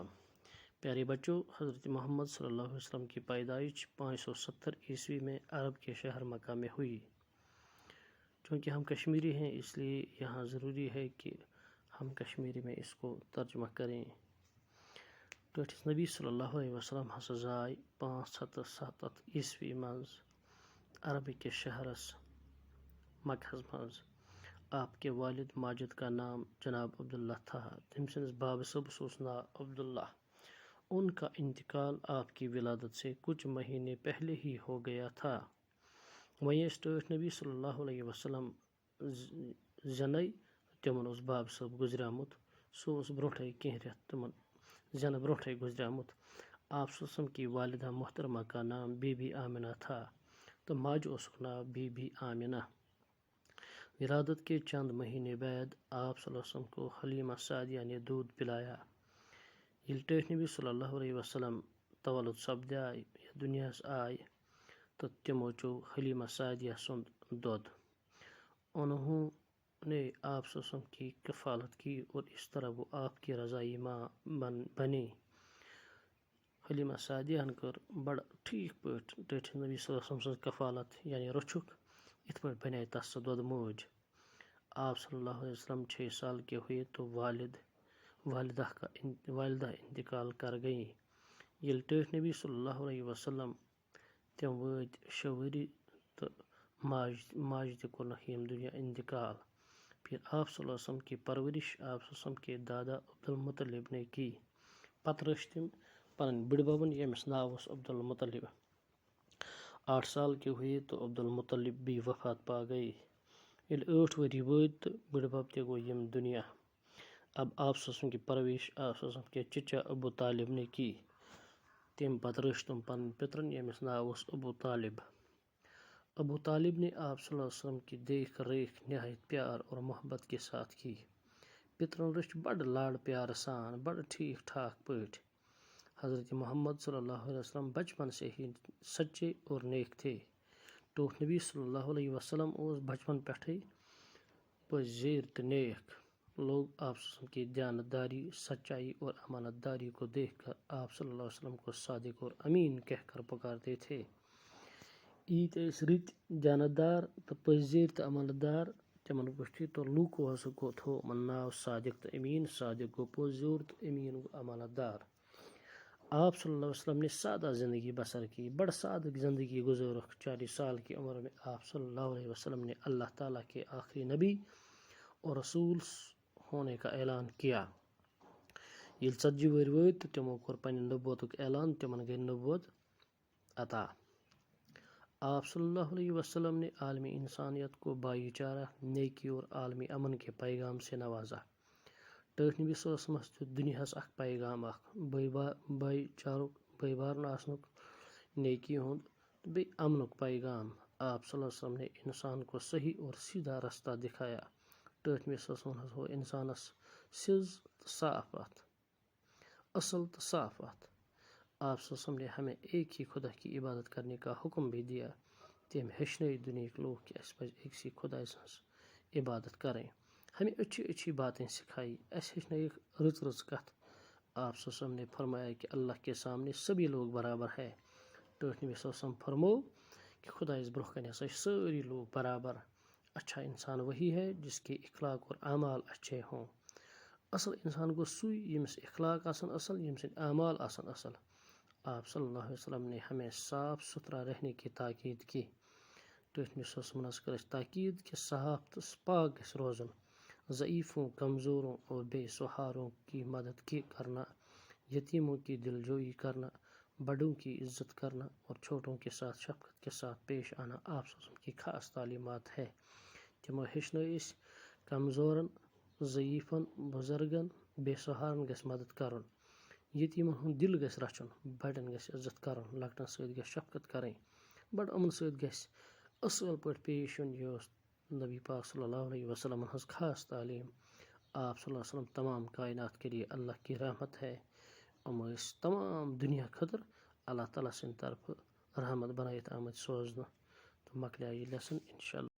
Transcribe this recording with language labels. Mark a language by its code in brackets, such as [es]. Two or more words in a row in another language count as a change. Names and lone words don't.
[ur] پیارے بچوں، حضرت محمد صلی اللہ علیہ وسلم کی پیدائش 570 عیسوی میں عرب کے شہر مکہ میں ہوئی۔ چونکہ ہم کشمیری ہیں اس لیے یہاں ضروری ہے کہ ہم کشمیری میں اس کو ترجمہ کریں۔ [ks] ٹھٹھس نبی صلی اللہ علیہ وسلم ہسا زاے 577 عیسوی مز عرب کے شہرس مکہ مز۔ [ur] آپ کے والد ماجد کا نام جناب عبداللہ تھا، [ks] تم سندس باب صبس اس ناو عبداللہ۔ [ur] ان کا انتقال آپ کی ولادت سے کچھ مہینے پہلے ہی ہو گیا تھا۔ [ks] ویس ٹھٹھ نبی صلی اللہ علیہ وسلم زنے تمن اس باب صب گزریامت، سو اس برونٹھے کینہ رٮ۪تھ تمن زینہ برونٹھے گزریامت۔ [ur] آپ صلی اللہ علیہ وسلم کی والدہ محترمہ کا نام بی بی آمنہ تھا، [ks] تو ماجہ اسک ناو بی بی آمنہ۔ [ur] ولادت کے چند مہینے بعد آپ صلی اللہ علیہ وسلم کو حلیمہ سعدیہ نے دودھ پلایا۔ [ks] یل ٹھٹھ نبی صلی اللہ علیہ وسلم تولد سپدائے یا دنیا آئے تو تمو چو حلیمہ سعدیہ سند دودھ۔ [ur] انہوں نے آپ صلی اللہ علیہ وسلم کی کفالت کی اور اس طرح وہ آپ کی رضائی ماں بنی۔ [ks] حلیمہ سعدیہ کر بڑا ٹھیک پٲٹھۍ ٹھٹھ نبی صلی اللہ علیہ وسلم سٕنٛز کفالت، یعنی رچھک ات پٲٹھۍ بنے تس سہ دودھ موج۔ [ur] آپ صلی اللہ علیہ وسلم 6 سال کے ہوئے تو والدہ انتقال کر گئی۔ [ks] یل ٹھٹھ نبی صلی اللہ علیہ وسلم تم وٲتۍ 6 ؤری تو ماجہ تہ کورنکھ یم دنیا انتقال۔ [ur] پھر آپ صلی اللہ علیہ وسلم کی پرورش آپ صلی اللہ علیہ وسلم کے دادا عبدالمطلب نے کی۔ [ks] پتہ رچھ تم پنن بڑ ببن یمس ناو اوس عبدالمطلب۔ [ur] 8 سال کے ہوئے تو عبدالمطلب بھی وفات پا گئے۔ [ks] یل 8 ؤری وٲتۍ تو بڑ بب تہ گو یم دنیا۔ [ur] اب آپ صلی اللہ علیہ وسلم کی پرورش آپ صلی اللہ علیہ وسلم کے چچا ابو طالب نے کی۔ [ks] تم پتہ رچھ تم پنن پترن یمس ناو اوس ابو طالب۔ [ur] ابو طالب نے آپ صلی اللہ علیہ وسلم کی دیکھ ریکھ نہایت پیار اور محبت کے ساتھ کی۔ [ks] پترن رچھ بڑ لاڑ پیار سان، بڑ ٹھیک ٹھاک پٲٹھۍ۔ [ur] حضرت محمد صلی اللہ علیہ وسلم بچپن سے ہی سچے اور نیک تھے۔ [ks] ٹھٹھ نبی صلی اللہ علیہ وسلم اوس بچپن پٮ۪ٹھے پٔزۍ تہ نیک۔ [ur] لوگ آپ صلی اللہ علیہ وسلم کی دیانتداری، سچائی اور امانت داری کو دیکھ کر آپ صلی اللہ علیہ وسلم کو صادق اور امین کہہ کر پکارتے تھے۔ [ks] ییت ٲسۍ رٕتۍ، دیانتدار تہ پٔزۍ تہ امانت دار تمن وٕچھتھ تو لوٗکو ہسا تھوو یمن ناو صادق تہ امین۔ صادق گو پوٚز یور تہ امین گو امانت دار۔ [ur] آپ صلی اللہ علیہ وسلم نے سادہ زندگی بسر کی، [ks] بڑا سادہ زندگی گزارکھ۔ [ur] 40 سال کی عمر میں آپ صلی اللہ علیہ وسلم نے اللہ تعالیٰ کے آخری نبی اور رسول ہونے کا اعلان کیا۔ [ks] یل 40 ؤہرۍ وٲتۍ تو تمو کور پننہ نبوتک اعلان، تمن گئی نبوت عطا۔ [ur] آپ صلی اللہ علیہ وسلم نے عالمی انسانیت کو بھائی چارہ، نیکی اور عالمی امن کے پیغام سے نوازا۔ [ks] ٹھٹھ نبی صلی اللہ علیہ وسلم دیت دنیاہس اخ پیغام، اخ بھائی چارک، بھائی بارن آسنک، نیکی ہند تو بیٚیہِ امنک پیغام۔ [ur] آپ صلی اللہ علیہ وسلم نے انسان کو صحیح اور سیدھا رستہ دکھایا۔ [ks] ٹھٹھ نبی صلی اللہ علیہ وسلم ہو انسانس سیز تو صاف وتھ، اصل تو صاف وتھ۔ [ur] آپ صلی اللہ علیہ وسلم نے ہمیں ایک ہی خدا کی عبادت کرنے کا حکم بھی دیا۔ [ks] تم ہیچھنٲے دنیاہک لوگ کہ اسہِ پزِ أکسٕے خداے سٕنٛز عبادت کرٕنۍ۔ [ur] ہمیں اچھی اچھی باتیں سکھائی، [ks] اسہِ ہیچھنٲیِکھ رٕژ رٕژ کتھ۔ [ur] آپ صلی اللہ علیہ وسلم نے فرمایا کہ اللہ کے سامنے سبھی لوگ برابر ہے. [ks] ٹھٹھ نبی صلی اللہ علیہ وسلم فرمو کہ خدایس برونٛہہ کَنہِ ہسا چھِ سٲری لوگ برابر. [ur] اچھا انسان وہی ہے جس کے اخلاق اور اعمال اچھے ہوں. [ks] اصل انسان گوٚو سُے ییٚمِس اخلاق آسن اصل، ییٚمہِ سٕنٛدۍ اعمال آسن اصل. [ur] آپ صلی اللہ علیہ وسلم نے ہمیں صاف ستھرا رہنے کی تاکید کی. [ks] ٹھٹھ نبی صلی اللہ علیہ وسلم حظ کٔر اَسہِ تاکید کہ صاف تہٕ پاک گژھِ روزُن. [ur] ضعیفوں، کمزوروں اور بے سہاروں کی مدد کرنا، یتیموں کی دلجوئی کرنا، بڑوں کی عزت کرنا اور چھوٹوں کے ساتھ شفقت کے ساتھ پیش آنا آپ صلی اللہ علیہ وسلم کی خاص تعلیمات ہے. [ks] تمو ہیٚچھنٲے أسۍ کمزورن، ضعیفن، بزرگن، بے سہارن گژھِ مدد کرُن، یتیمن ہُنٛد دل گژھِ رچھُن، بڑٮ۪ن گژھِ عزت کرُن، لۄکٹن سۭتۍ گژھِ شفقت کرٕنۍ، بڑٕ یِمن سۭتۍ گژھِ اصل پٲٹھۍ پیش یُن. یہِ اوس نبی پاک صلی اللہ علیہ وسلم ہٕنٛز خاص تعلیٖم. [ur] آپ صلی اللہ علیہ وسلم تمام کائنات کے لیے اللہ کی رحمت ہے. [ks] یِم ٲسۍ تمام دُنیا خٲطرٕ اللہ تعالیٰ سٕنٛدِ طرفہٕ رحمت بنٲیِتھ آمٕتۍ سوزنہٕ. تہٕ مۄکلیٛو یہِ لیسن. [ar] اِنشاء اللہ